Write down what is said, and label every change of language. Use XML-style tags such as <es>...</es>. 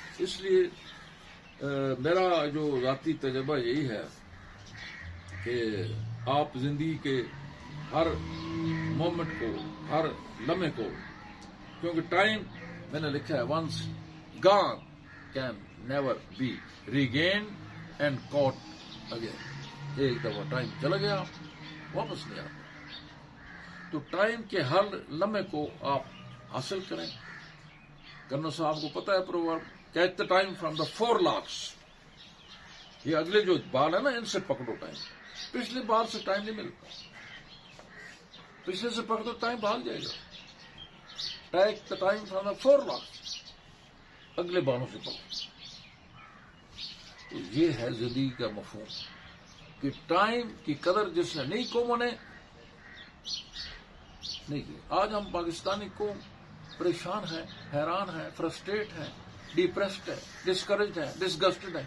<ur>اس لیے میرا جو ذاتی تجربہ یہی ہے کہ آپ زندگی کے ہر مومنٹ کو، ہر لمحے کو، کیونکہ ٹائم میں نے لکھا ہے</ur> <en>Once gone can never be regained and caught again.</en> <ur>ایک دفعہ ٹائم چلا گیا، واپس نہیں آتا. تو ٹائم کے ہر لمحے کو آپ حاصل کریں. کرنل صاحب کو پتا ہے proverb,</ur> <en>Catch the time from the 4 locks.</en> <ur>یہ اگلے جو بال ہے نا، ان سے پکڑو ٹائم. پچھلے بال سے ٹائم نہیں ملتا، پچھلے سے پکڑو ٹائم بھاگ جائے گا.</ur> <en>take the time from the 4 locks,</en> <ur>اگلے بالوں سے پکڑو. تو یہ ہے زندگی کا مفہوم کہ ٹائم کی قدر جس نے نہیں قوموں نے نہیں کی. آج ہم پاکستانی قوم پریشان ہے، حیران ہے، فرسٹریٹ ہے، ڈپریسڈ ہے، ڈسکریجڈ ہے، ڈسگسٹڈ ہے.</ur>